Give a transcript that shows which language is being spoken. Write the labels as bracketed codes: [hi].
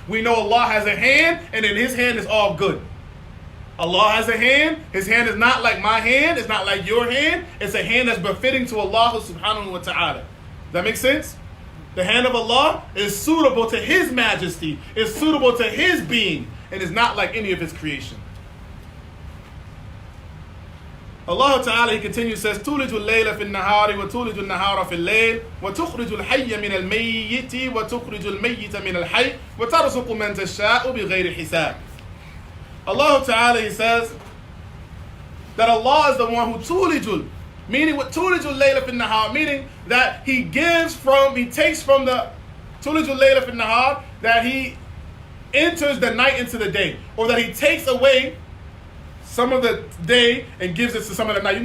[en] We know Allah has a hand, and in His hand is all good. Allah has a hand. His hand is not like my hand. It's not like your hand. It's a hand that's befitting to Allah subhanahu wa ta'ala. Does that make sense? The hand of Allah is suitable to His majesty, is suitable to His being, and is not like any of His creation. [ar] Allah Ta'ala, [en] He continues, says, [ar] تُولِجُ اللَّيْلَ فِي النَّهَارِ وَتُولِجُ النَّهَارَ فِي اللَّيْلِ وَتُخْرِجُ الْحَيَّ مِنَ الْمَيِّتِ وَتُخْرِجُ الْمَيِّتَ مِنَ الْحَيِّ وَتَرْزُقُ مَنْ تَشَاءُ بِغَيْرِ حِسَابٍ. [en] Allah Ta'ala, He says that Allah is the one who tulijul, meaning what tulijul layla fin nahar, meaning that He takes from the tulijul layla fin nahar, that He enters the night into the day, or that He takes away some of the day and gives it to some of the night.